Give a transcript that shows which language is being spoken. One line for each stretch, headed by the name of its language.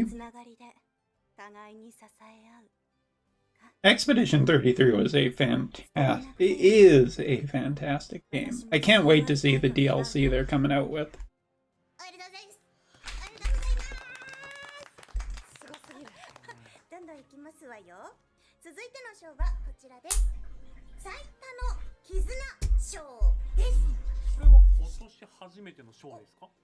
Japanese: のつながりで互いに支え合う。
English: Expedition 33 was a is a fantastic game. I can't wait to see the DLC they're coming out with.
Japanese: おめでとうございます。おめでとうございます。すごすぎる。どんどんいきますわよ。続いての賞はこちらです。最多の絆賞です。これは今年初めての賞ですか？